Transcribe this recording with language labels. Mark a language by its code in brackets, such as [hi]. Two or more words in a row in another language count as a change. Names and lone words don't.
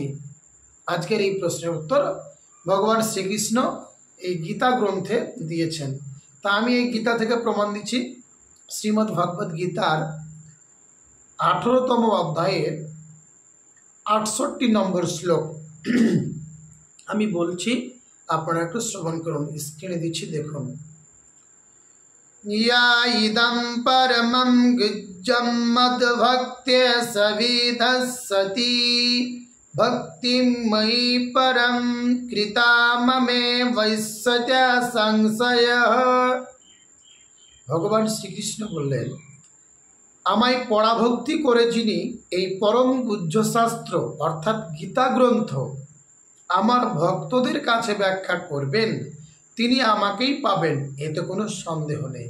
[bn] আজকের এই প্রশ্নের উত্তর ভগবান শ্রীকৃষ্ণ এই গীতা গ্রন্থে দিয়েছেন। তা আমি এই গীতা থেকে প্রমাণ দিচ্ছি। শ্রীমদ্ ভগবদ গীতার 18তম অধ্যায়ের 68 নম্বর শ্লোক আমি বলছি, আপনারা একটু শ্রবণ করুন। স্ক্রিনে দিচ্ছি, দেখুন। [sa] या इदं परमं गुज्जं मद्भक्त्या सविधस्सति भक्तिं मयि परं कृता ममे वैश्यत्या संशयः। [bn] ভগবান শ্রীকৃষ্ণ বললেন, আমায় পরাভক্তি করে যিনি এই পরম গুহ্য শাস্ত্র অর্থাৎ গীতা গ্রন্থ আমার ভক্তদের কাছে ব্যাখ্যা করবেন, তিনি আমাকেই পাবেন, এতে কোনো সন্দেহ নেই।